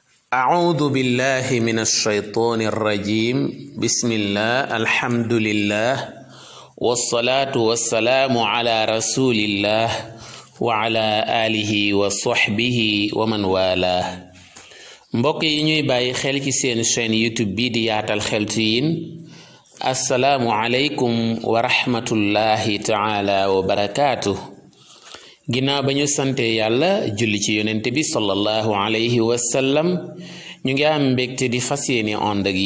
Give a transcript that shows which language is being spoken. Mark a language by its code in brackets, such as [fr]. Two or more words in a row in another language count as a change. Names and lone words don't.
[ar] أعوذ بالله من الشيطان الرجيم بسم الله الحمد لله والصلاة والسلام على رسول الله وعلى آله وصحبه ومن والاه [wo] mbokk yi ñuy bàyyi xel ci seen chaîne YouTube bi di Yaatal Xeltu Yin [ar] السلام عليكم ورحمة الله تعالى وبركاته [wo] ginnaaw ba ñu sante yàlla julli ci yonent bi [ar] صلى الله عليه وسلم [wo] ñu ngi am mbégte di fas yéene ànd ak